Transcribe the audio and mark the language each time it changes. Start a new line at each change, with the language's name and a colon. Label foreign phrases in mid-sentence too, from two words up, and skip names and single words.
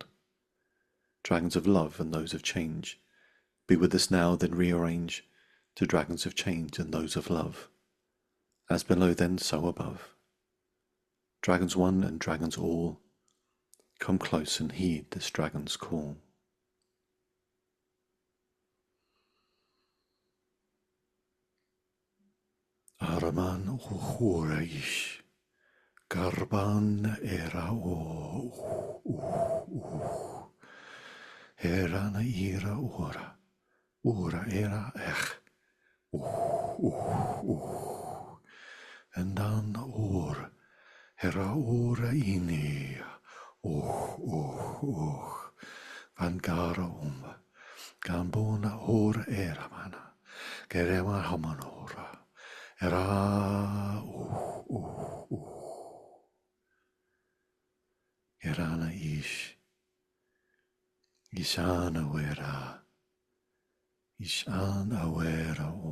English: Dragons of love and those of change, be with us now, then rearrange to dragons of change and those of love. As below, then so above. Dragons one and dragons all, come close and heed this dragon's call. Araman Uhuraish, Garban era o Herana ira ora, ora era ech, and dan or, hera ora ini, van gara gambona ora era mana, gerema hamanora, era herana ish, ishana wera, ishana wera